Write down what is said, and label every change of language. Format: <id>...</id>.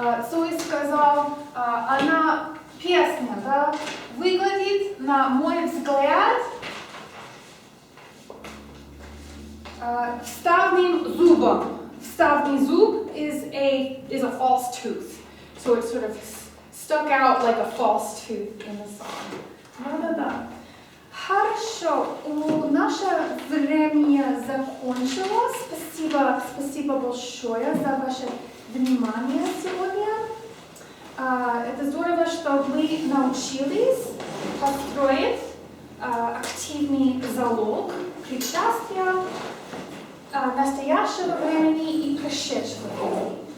<ru>Цой сказал, она песня, да, выглядит, на мой взгляд, вставным зубом. Вставный зуб</ru> <en>is a false tooth. So it sort of stuck out like a false tooth in the song.</en> <ru>Да-да-да. Хорошо, наше время закончилось. Спасибо большое за ваше внимание сегодня. Это здорово, что вы научились построить активный залог причастия настоящего времени и прошедшего времени.</ru>